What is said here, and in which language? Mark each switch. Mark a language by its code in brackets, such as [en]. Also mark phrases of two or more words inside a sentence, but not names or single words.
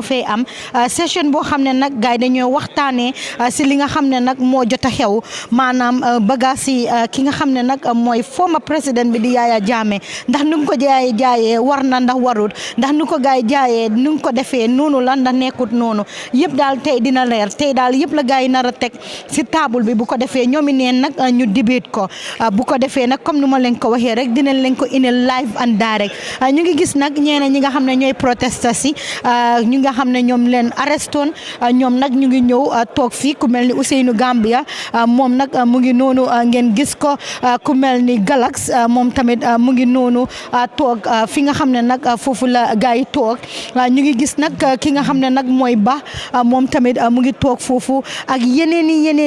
[wo] fay am session boo xam ne nag gars yi dañoo waxtaanee si li nga xam ne nag moo jot a xew maanaam bagage ki nga xam ne nag mooy former président bi di Yaya Jammeh ndax nu ko jaayee war na ndax warut ndax nu ko gaay jaayee nu ko defee noonu la ndax nekkut noonu yëpp daal tey dina leer tey daal yëpp la gaay yi nar a teg si table bi bu ko defee ñoomi neen nag ñu debate ko bu ko defee nag comme nu ma leen ko waxee rek dinañ leen ko indil [en] live and direct [wo] ñu ngi gis nag ñeneen ñi nga xam ne ñooy protesters yi ñu nga xam ne ñoom leen arrestoon ñoom nag ñu ngi ñëw toog fii ku mel ni Ousseynou Gambia moom nag mu ngi noonu ngeen gis ko ku mel ni Galax moom tamit mu ngi noonu toog fi nga xam ne nag foofu la gars yi toog ñu ngi gis nag ki nga xam ne nag mooy Ba moom tamit mu ngi toog foofu ak yeneen